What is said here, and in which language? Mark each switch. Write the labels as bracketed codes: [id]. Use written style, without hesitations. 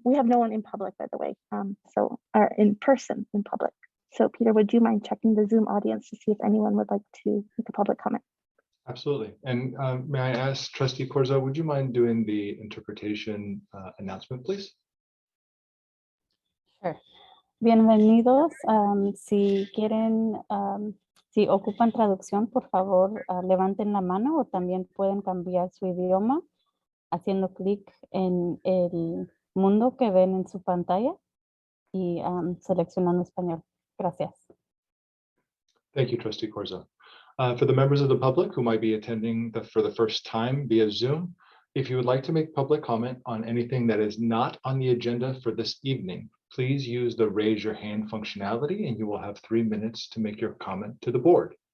[en] We have no one in public, by the way, so are in person in public. So Peter, would you mind checking the Zoom audience to see if anyone would like to make a public comment? Absolutely. And may I ask Trustee Corzo, would you mind doing the interpretation announcement, please? Sure. [es] Bienvenidos. Si quieren, si ocupan traducción, por favor, levanten la mano o también pueden cambiar su idioma haciendo clic en el mundo que ven en su pantalla y seleccionando español. Gracias. [en] Thank you, Trustee Corzo. For the members of the public who might be attending for the first time via Zoom, if you would like to make public comment on anything that is not on the agenda for this evening, please use the raise your hand functionality and you will have 3 minutes to make your comment to the board.